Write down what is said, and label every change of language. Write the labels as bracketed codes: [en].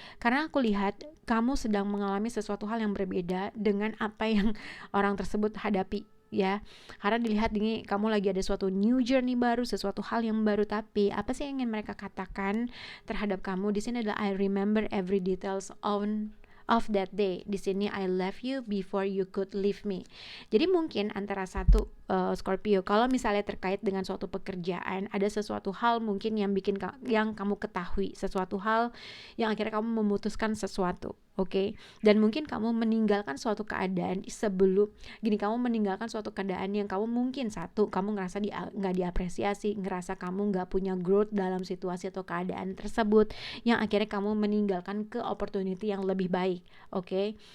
[id] Karena aku lihat kamu sedang mengalami sesuatu hal yang berbeda dengan apa yang orang tersebut hadapi, ya. Karena dilihat ini kamu lagi ada suatu new journey baru, sesuatu hal yang baru, tapi apa sih yang ingin mereka katakan terhadap kamu? Di sini adalah [en] I remember every details of that day. [id] Di sini [en] I left you before you could leave me. [id] Jadi mungkin antara satu Scorpio, kalau misalnya terkait dengan suatu pekerjaan, ada sesuatu hal mungkin yang kamu ketahui, sesuatu hal yang akhirnya kamu memutuskan sesuatu. Oke. Dan mungkin kamu meninggalkan suatu keadaan kamu meninggalkan suatu keadaan yang kamu mungkin kamu ngerasa nggak diapresiasi, ngerasa kamu nggak punya growth dalam situasi atau keadaan tersebut, yang akhirnya kamu meninggalkan ke opportunity yang lebih baik. Oke.